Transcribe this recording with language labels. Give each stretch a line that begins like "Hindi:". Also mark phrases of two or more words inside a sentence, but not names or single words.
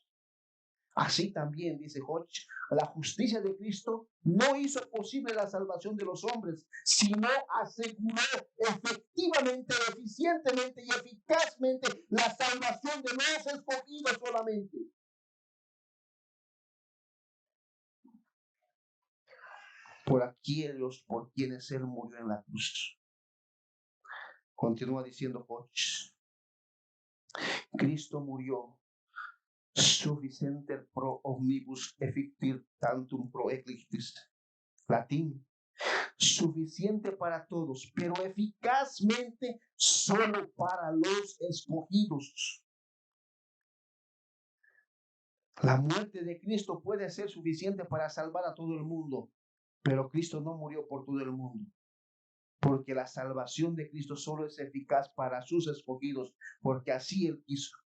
Spanish: Así también, dice Hodge, la justicia de Cristo no hizo posible la salvación de los hombres, sino aseguró efectivamente, eficientemente y eficazmente la salvación de los escogidos solamente. Por aquellos por quienes él murió en la cruz. Continúa diciendo Hodge: Cristo murió
Latin: sufficienter pro omnibus effictir tantum pro ecliptis.
Spanish: Latín: suficiente para todos, pero eficazmente solo para los escogidos. La muerte de Cristo puede ser suficiente para salvar a todo el mundo, pero Cristo no murió por todo el mundo, porque la salvación de Cristo solo es eficaz para sus escogidos, porque así Él quiso.